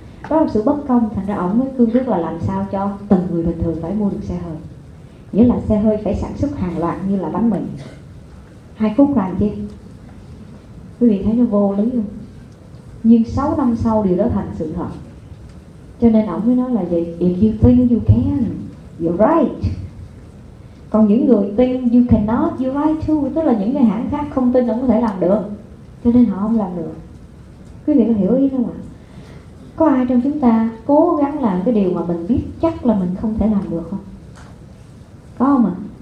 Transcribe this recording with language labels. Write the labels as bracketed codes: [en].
[vi] Đó là sự bất công, thành ra ông mới cương quyết là làm sao cho từng người bình thường phải mua được xe hơi. Nghĩa là xe hơi phải sản xuất hàng loạt như là bánh mì. Hai phút làm chi? Quý vị thấy nó vô lý không? Nhưng 6 năm sau điều đó thành sự thật. Cho nên ông mới nói là gì? [en] If you think you can, you're right. [vi] Còn những người tin [en] you cannot, you're right too. [vi] Tức là những người hãng khác không tin ông có thể làm được, cho nên họ không làm được. Quý vị có hiểu ý không ạ? Có ai trong chúng ta cố gắng làm cái điều mà mình biết chắc là mình không thể làm được không? Có không ạ?